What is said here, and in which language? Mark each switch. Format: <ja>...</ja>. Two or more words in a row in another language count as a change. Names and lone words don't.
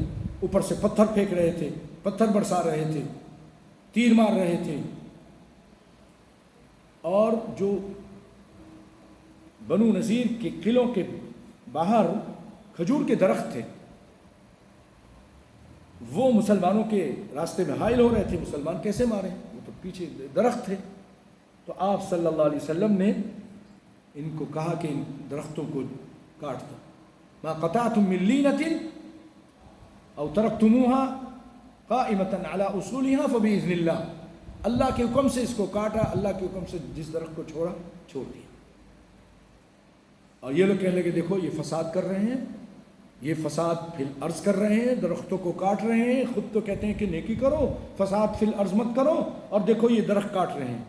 <ur>اوپر سے پتھر پھینک رہے تھے، پتھر برسا رہے تھے، تیر مار رہے تھے، اور جو بنو نذیر کے قلعوں کے باہر کھجور کے درخت تھے وہ مسلمانوں کے راستے میں حائل ہو رہے تھے. مسلمان کیسے مارے، وہ تو پیچھے درخت تھے. تو آپ صلی اللہ علیہ وسلم نے ان کو کہا کہ ان درختوں کو کاٹ دو.</ur> <ar>ما قطعتم من لينة أو تركتموها قائمة على أصولها فبإذن الله,</ar> <ur>اللہ کے حکم سے اس کو کاٹا، اللہ کے حکم سے جس درخت کو چھوڑا چھوڑ دیا. اور یہ لوگ کہنے لگے دیکھو یہ فساد کر رہے ہیں، یہ</ur> <ar>فساد في الأرض</ar> <ur>کر رہے ہیں، درختوں کو کاٹ رہے ہیں، خود تو کہتے ہیں کہ نیکی کرو,</ur> <ar>فساد في الأرض</ar> <ur>مت کرو، اور دیکھو یہ درخت کاٹ رہے ہیں.</ur>